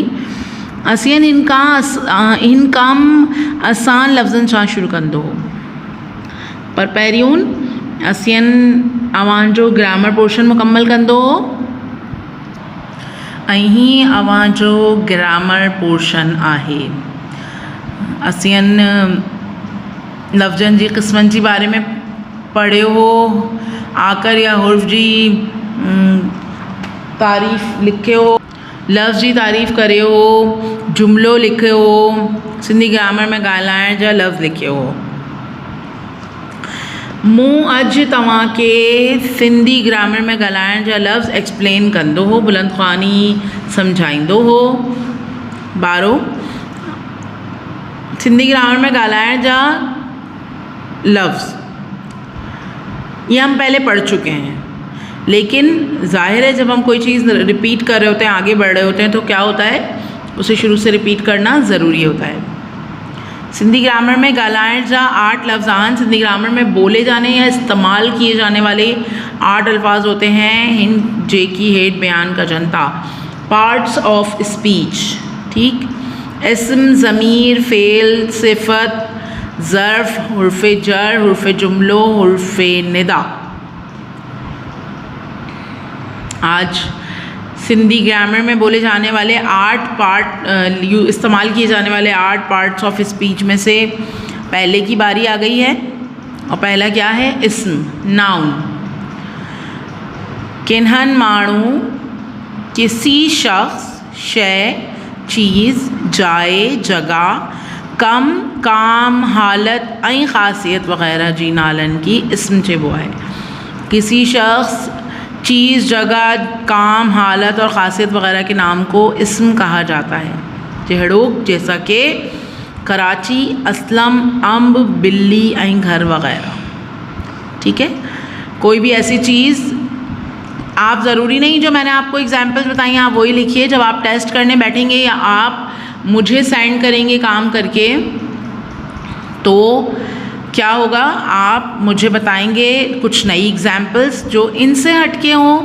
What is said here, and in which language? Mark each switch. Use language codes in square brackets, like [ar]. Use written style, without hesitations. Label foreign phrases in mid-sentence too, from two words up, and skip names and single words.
[sd] असीं हिन कमु आसान लफ़्ज़नि सां शुरू कंदो हो, पर पहिरियों असीं अवांजो ग्रामर पोर्शन मुकम्मल कंदो हो ऐं हीअ अवांजो ग्रामर पोर्शन आहे। असीं लफ़्ज़नि जी क़िस्मनि जे बारे में पढ़ियो हो, आकर या हुर्फ़ जी तारीफ़ लिखियो हो, लफ़्ज़ जी तारीफ़ करियो हो, जुमिलो लिखियो हो, सिंधी ग्रामर में ॻाल्हाइण जा लफ़्ज़ लिखियो हो। मूं अॼु तव्हांखे सिंधी ग्रामर में ॻाल्हाइण जा लफ़्ज़ एक्सप्लेन कंदो हो, बुलंद ख़्वानी सम्झाईंदो हो। ॿारो सिंधी ग्रामर में ॻाल्हाइण जा लफ़्ज़ [ur] یہ ہم پہلے پڑھ چکے ہیں، لیکن ظاہر ہے جب ہم کوئی چیز ریپیٹ کر رہے ہوتے ہیں، آگے بڑھ رہے ہوتے ہیں، تو کیا ہوتا ہے اسے شروع سے ریپیٹ کرنا ضروری ہوتا ہے उसे शुरू से रिपीट करना ज़रूरी होता है। [sd] सिंधी ग्रामर में ॻाल्हाइण जा 8 लफ़्ज़ आहिनि। [ur] سندھی گرامر میں بولے جانے یا استعمال کیے جانے والے 8 الفاظ ہوتے ہیں, [sd] हिन जेकी हेठ बयान का जनता [en] parts of speech. [sd] ठीक, इस्म, ज़मीर, फ़ेल, सिफ़त, ज़र्फ़, हुर्फ़ जर, हुर्फ़ जुमलो, हुर्फ़ निदा। [ur] آج سندھی گرامر میں بولے جانے والے 8 استعمال کیے جانے والے 8 [en] parts of speech [ur] میں سے پہلے کی باری آ گئی ہے. اور پہلا کیا ہے? [sd] इस्म, नाउन। किन्हन माण्हू, किसी शख्स, शय, चीज़, जाए, जगह, कम, काम, हालत ऐं ख़ासियत वग़ैरह जी नालन की इस्म चइबो आहे। [ur] کسی شخص، چیز، جگہ، کام، حالت اور خاصیت وغیرہ کے نام کو اسم کہا جاتا ہے है। [sd] जहिड़ोक [ur] جیسا کہ [sd] कराची, असलम, अम्ब, बिल्ली ऐं घर वग़ैरह। [ur] ٹھیک ہے، کوئی بھی ایسی چیز، آپ ضروری نہیں جو میں نے آپ کو ایگزامپلز بتائی ہیں آپ وہی لکھیے. جب آپ ٹیسٹ کرنے بیٹھیں گے یا آپ مجھے سینڈ کریں گے کام کر کے، تو کیا ہوگا، آپ مجھے بتائیں گے کچھ نئی ایگزامپلز جو ان سے ہٹ کے ہوں.